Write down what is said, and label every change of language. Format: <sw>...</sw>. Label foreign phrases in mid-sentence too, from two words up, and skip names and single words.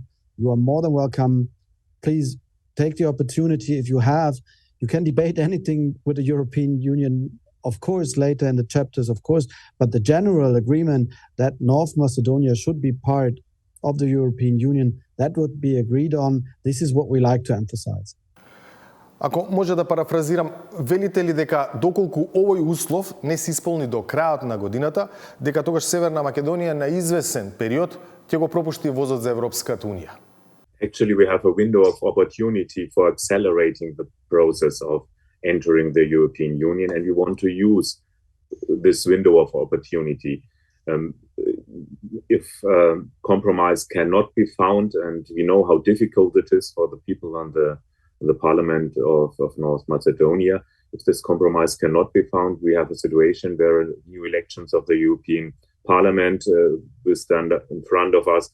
<en>You are more than welcome. Please take the opportunity if you have. You can debate anything with the European Union, of course, later in the chapters, of course, but the general agreement that North Macedonia should be part of the European Union, that would be agreed on. This is what we like to emphasize.</en> <mk>Ако може да парафразирам, велите ли дека доколку овој услов не се исполни до крајот на годината, дека тогаш Северна Македонија на извесен период ќе го пропушти возот за Европската Унија?</mk> <en>Actually, we have a window of opportunity for accelerating the process of entering the European Union, and we want to use this window of opportunity. If compromise cannot be found, and we know how difficult it is for the people on the parliament of North Macedonia, if this compromise cannot be found, we have a situation where new elections of the European Parliament will stand in front of us.</en>